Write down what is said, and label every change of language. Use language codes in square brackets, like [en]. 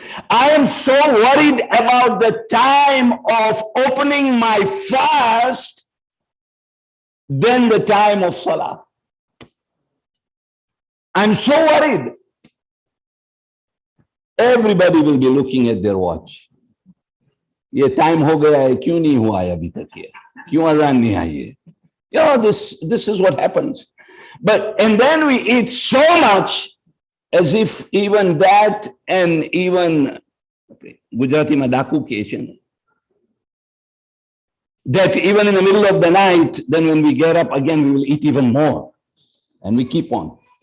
[en] I am so worried about the time of opening my fast than the time of salah. I'm so worried. Everybody will be looking at their watch. [hi] ये time हो गया है, क्यों नहीं हुआ है अभी तक ये? क्यों अज़ान नहीं आई है? [en] You know, this is what happens. And then we eat so much as if even that, and even Gujarati Madaku Cation, that even in the middle of the night, then when we get up again, we will eat even more. And we keep on.